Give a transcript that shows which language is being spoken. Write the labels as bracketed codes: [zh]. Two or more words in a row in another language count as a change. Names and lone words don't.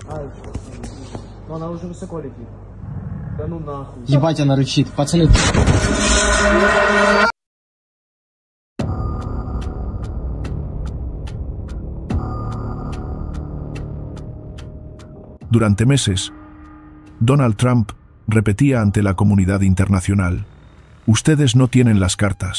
[ru] Ай, ну она уже высоко летит. Да ну нахуй. Ебать, она рычит. Пацаны. [es] Durante meses, Donald Trump repetía ante la comunidad internacional: ustedes no tienen las cartas.